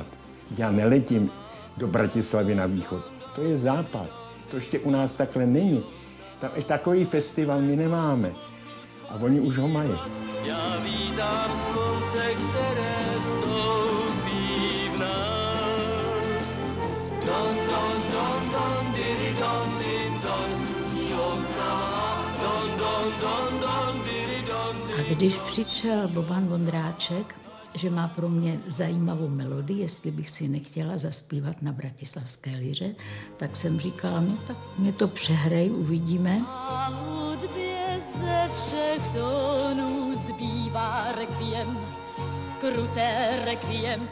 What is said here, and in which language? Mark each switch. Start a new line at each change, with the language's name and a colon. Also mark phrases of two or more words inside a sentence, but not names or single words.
Czech: Já neletím do Bratislavy na východ. To je západ. To ještě u nás takhle není. Tam ještě takový festival my nemáme. A oni už ho mají. Já vítám slunce, které vstoupí v nás. Don, don, don, don, diri, don, din, don, don, don, don, don, diri, don, A když přišel Boban Vondráček, že má pro mě zajímavou melodii, jestli bych si nechtěla zaspívat na Bratislavské liře, tak jsem říkala, no tak mě to přehrej, uvidíme. A hudbě ze všech tónů zbývá rekviem, kruté rekviem.